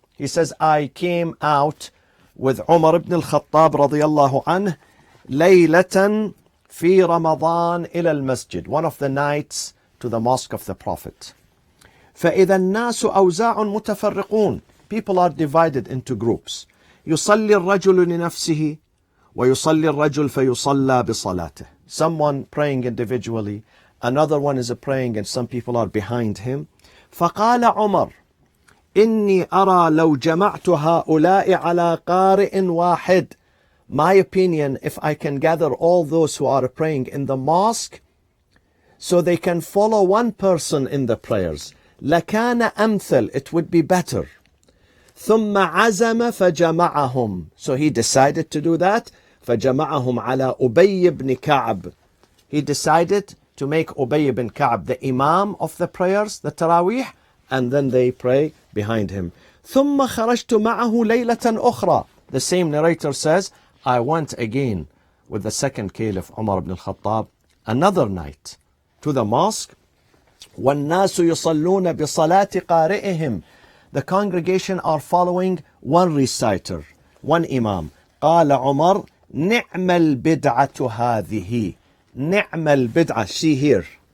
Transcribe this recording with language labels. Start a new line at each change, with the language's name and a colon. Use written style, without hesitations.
English: He says, I came out with Umar ibn al-Khattab
Arabic: radiyallahu anhu laylatan fi Ramadan ila al-masjid,
English: one of the nights to the mosque of the Prophet.
Arabic: فإذا الناس أوزاع متفرقون.
English: People are divided into groups.
Arabic: يصلي الرجل لنفسه ويصلي الرجل فيصلى بصلاته.
English: Someone praying individually, another one is praying, and some people are behind him.
Arabic: فقال عمر إني أرى لو جمعت هؤلاء على قارئ واحد.
English: My opinion, if I can gather all those who are praying in the mosque so they can follow one person in the prayers,
Arabic: لكان أمثل,
English: it would be better.
Arabic: ثم عزم فجمعهم.
English: So he decided to do that.
Arabic: فجمعهم على أبي بن كعب.
English: He decided to make Ubay ibn Ka'b the imam of the prayers, the Taraweeh, and then they pray behind him.
Arabic: ثم خرجت معه ليلة أخرى.
English: The same narrator says, I went again with the second caliph Umar ibn al-Khattab another night to the mosque.
Arabic: وَالنَّاسُ يُصَلُّونَ بِصَلَاةِ قَارِئِهِمْ.
English: The congregation are following one reciter, one imam.
Arabic: قال عمر نعم البدعة هذه. نعم البدعة.
English: See here.